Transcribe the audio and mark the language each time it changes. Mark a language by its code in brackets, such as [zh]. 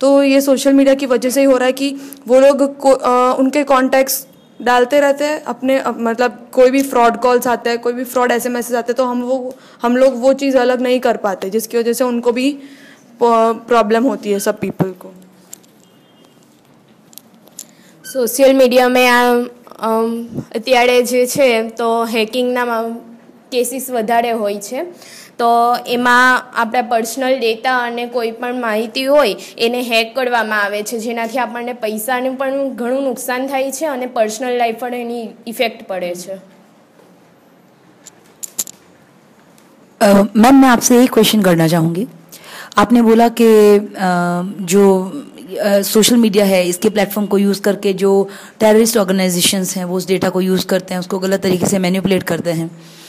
[hi] तो ये social media की वजह से ही हो रहा है कि वो लोग उनके कॉन्टैक्ट्स डालते रहते हैं अपने, मतलब कोई भी फ्रॉड कॉल्स आते हैं, कोई भी फ्रॉड SMS आते हैं, तो हम लोग वो चीज़ अलग नहीं कर पाते, जिसकी वजह से उनको भी प्रॉब्लम होती है सब पीपल को। [gu] સોશિયલ મીડિયામાં અત્યારે જે છે તો હેકિંગના કેસીસ વધારે હોય છે, તો એમાં આપણા પર્સનલ ડેટા અને કોઈ પણ માહિતી હોય એને હેક કરવામાં આવે છે, જેનાથી આપણને પૈસાનું પણ ઘણું નુકસાન થાય છે અને પર્સનલ લાઈફ પર એની ઇફેક્ટ પડે છે। [hi] मैम, मैं आपसे एक क्वेश्चन करना चाहूँगी। आपने बोला कि जो सोशल मीडिया है इसके प्लेटफॉर्म को यूज़ करके जो टेररिस्ट ऑर्गेनाइजेशंस हैं वो उस डेटा को यूज़ करते हैं, उसको गलत तरीके से मैनिपुलेट करते हैं।